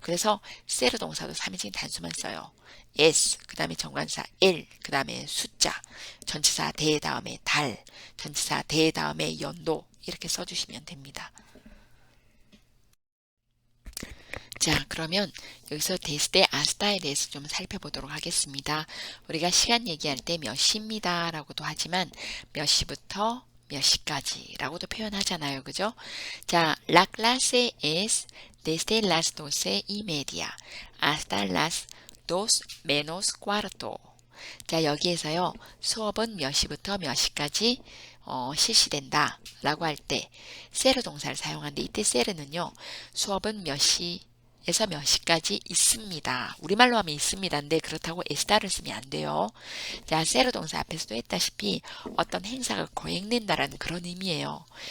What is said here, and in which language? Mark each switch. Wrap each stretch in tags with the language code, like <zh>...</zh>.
<ko>그래서 세르 동사도 3인칭 단수만 써요. S, 그 다음에 정관사 L, 그 다음에 숫자, 전치사 대 다음에 달, 전치사 대 다음에 연도 이렇게 써주시면 됩니다. 자, 그러면 여기서 데스데 아스타에 대해서 좀 살펴보도록 하겠습니다. 우리가 시간 얘기할 때 몇 시입니다 라고도 하지만 몇 시부터 몇 시까지 라고도 표현하잖아요. 그죠?</ko> <es>자, la clase es desde las 12:30 hasta las dos menos cuarto.</es> <ko>자, 여기에서요. 수업은 몇 시부터 몇 시까지 실시된다 라고 할 때 세르 동사를 사용하는데 이때 세르는요. 수업은 몇 시에서 몇 시까지 있습니다. 우리말로 하면 있습니다인데 그렇다고 에스타를 쓰면 안 돼요. 자, 세르 동사 앞에서도 했다시피 어떤 행사가 거행된다라는 그런 의미예요.</ko>